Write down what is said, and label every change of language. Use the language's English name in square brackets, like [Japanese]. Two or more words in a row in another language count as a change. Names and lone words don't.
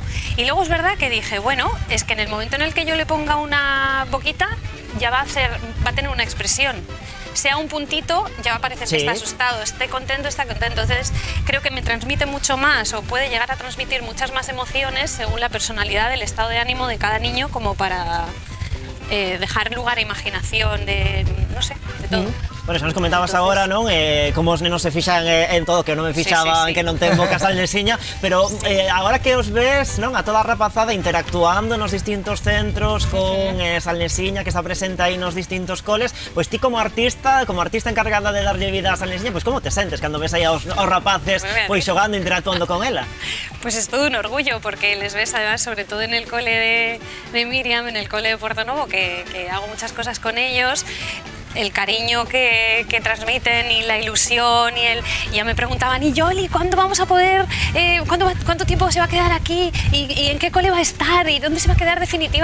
[Spanish] Y luego es verdad que dije, bueno, es que en el momento en el que yo le ponga una boquita, ya va a tener una expresión. Sea un puntito, ya va a parecer que está asustado, esté contento, está contento. Entonces creo que me transmite mucho más o puede llegar a transmitir muchas más emociones según la personalidad, el estado de ánimo de cada niño, como para dejar lugar a imaginación, no sé, de todo. [Galician] Bueno, xa nos comentabas agora, non? Como os nenos se fixan en todo, que non me fixaban, que non ten boca Salnesiña, pero agora que os ves, non? A toda a rapazada interactuando nos distintos centros con Salnesiña, que está presente aí nos distintos coles, pois ti como artista encargada de darlle vida a Salnesiña, pois como te sentes cando ves aí aos rapaces pois xogando, interactuando con ela? [Spanish] Pues es todo un orgullo, porque les ves además, sobre todo en el cole de Miriam, en el cole de Puerto Novo, que hago muchas cosas con ellos, el cariño que transmiten y la ilusión y ya me preguntaban, y Yoli, ¿cuándo vamos a poder, cuánto tiempo se va a quedar aquí y en qué cole va a estar y dónde se va a quedar definitivamente?